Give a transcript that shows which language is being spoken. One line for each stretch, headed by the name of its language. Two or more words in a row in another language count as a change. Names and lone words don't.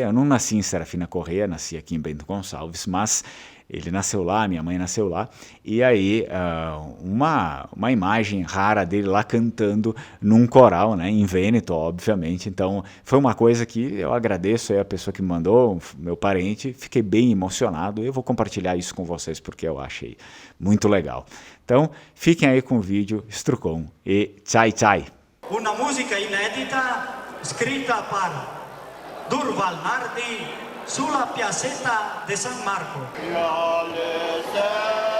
Portuguese: Eu não nasci em Serafina Correia, nasci aqui em Bento Gonçalves, mas ele nasceu lá, minha mãe nasceu lá, e aí uma imagem rara dele lá cantando num coral, né, em Vêneto, obviamente. Então foi uma coisa que eu agradeço aí a pessoa que me mandou, meu parente, fiquei bem emocionado, eu vou compartilhar isso com vocês porque eu achei muito legal. Então fiquem aí com o vídeo, Strucon e Chai Chai.
Italian: Una musica inedita scritta per Durval Nardi sulla piazzetta di San Marco.